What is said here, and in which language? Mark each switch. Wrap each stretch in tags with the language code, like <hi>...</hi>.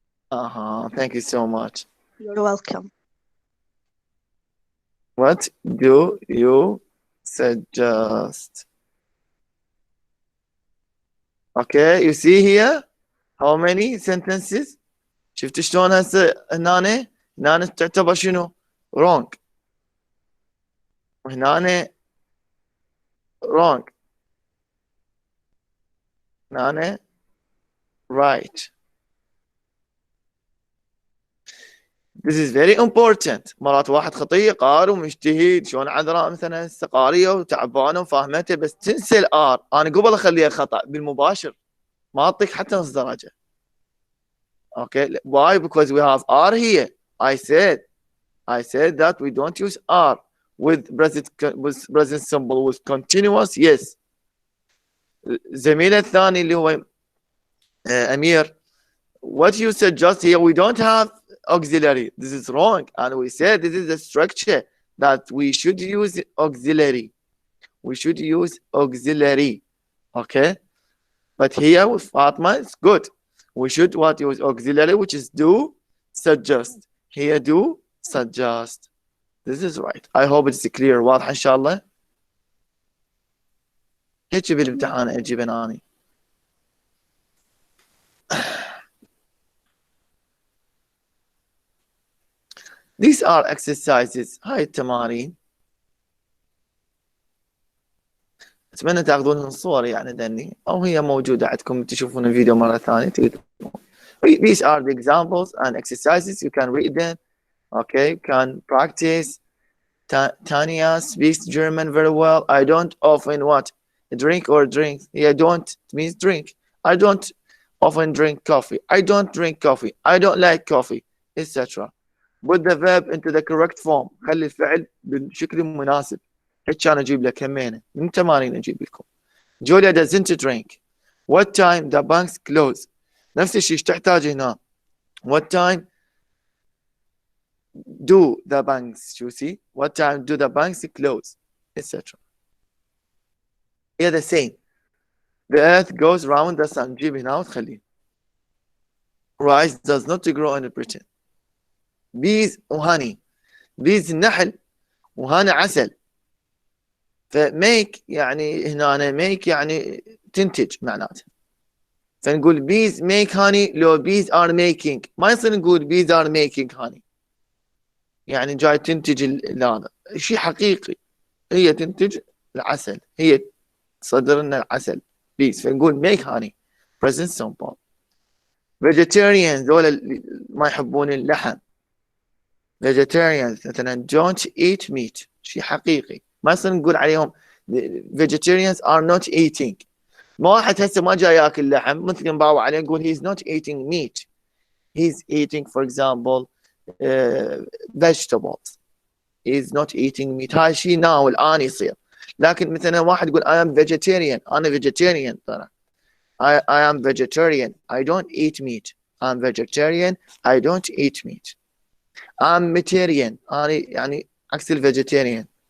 <en>Thank you so much. You're welcome. What do you suggest? Okay, you see here how many sentences?</en> <ar>شفت شلون هسه هنا تعتبر شنو؟</ar> <en>wrong.</en> <ar>وهنا</ar> <en>wrong.</en> <ar>هنا</ar> <en>right. This is very important.</en> <ar>مرات واحد خطية قارئ ومجتهد، شلون عذراء مثلا هسه قارية وتعبانة وفاهمته، بس تنسى الآر. أنا قبل أخليها خطأ بالمباشر، ما أعطيك حتى نص درجة.</ar> <en>Okay, why? Because we have R here. I said that we don't use R with present simple with continuous. Yes.</en> <ar>زميلنا الثاني اللي هو أمير,</ar> <en>what you suggest here, we don't have auxiliary. This is wrong, and we said this is a structure that we should use auxiliary. We should use auxiliary. Okay, but here with Fatma it's good. We should what use auxiliary, which is do suggest. Here do suggest. This is right. I hope it's clear.</en> <ar>واضح إن شاء الله. هيك بالامتحان أجيب أني.</ar> <en>These are exercises.</en> <ar>هاي التمارين. أتمنى تاخذونهم صور يعني دني، أو هي موجودة عندكم تشوفون الفيديو مرة ثانية.</ar> <en>These are the examples and exercises. You can read them. Okay, you can practice. Tanya speaks German very well. I don't often what? Drink or drink. Yeah, don't means drink. I don't often drink coffee. I don't drink coffee. I don't like coffee, etc. Put the verb into the correct form.</en> <ar>خلي الفعل بالشكل المناسب. هيك كان أجيب لك همينة من تمارين أجيب لكم.</ar> <en>Julia doesn't drink. What time the banks close.</en> <ar>نفس الشيء تحتاج هنا.</ar> <en>What time do the banks, you see? What time do the banks close, etc. Here the same. The earth goes round the sun.</en> <ar>جيب هنا وتخليه.</ar> <en>Rice does not grow in Britain. Bees</en> <ar>وهاني.</ar> <en>Bees</en> <ar>النحل وهاني عسل. فميك يعني هنا أنا</ar> <en>make</en> <ar>يعني تنتج معناته. فنقول</ar> <en>bees make honey</en> <ar>لو</ar> <en>bees are making.</en> <ar>ما يصير نقول</ar> <en>bees are making honey.</en> <ar>يعني جاي تنتج هذا شيء حقيقي. هي تنتج العسل. هي تصدر لنا العسل.</ar> <en>bees.</en> <ar>فنقول</ar> <en>make honey. Present simple. Vegetarians</en> <ar>دول ما يحبون اللحم.</ar> <en>Vegetarians</en> <ar>مثلا</ar> <en>don't eat meat.</en> <ar>شيء حقيقي. ما يصير نقول عليهم</ar> <en>vegetarians are not eating.</en> <ar>ما واحد هسه ما جاي ياكل لحم مثل نباوع عليه نقول</ar> <en>he's not eating meat. He's eating for example vegetables. He's not eating meat.</en> <ar>هاي شيء ناو الآن يصير. لكن مثلا واحد يقول</ar> <en>I am vegetarian.</en> <ar>أنا vegetarian ترى.</ar> <en>I am vegetarian. I don't eat meat. I'm vegetarian. I don't eat meat. I'm vegetarian.</en> <ar>أنا يعني عكس vegetarian.</ar>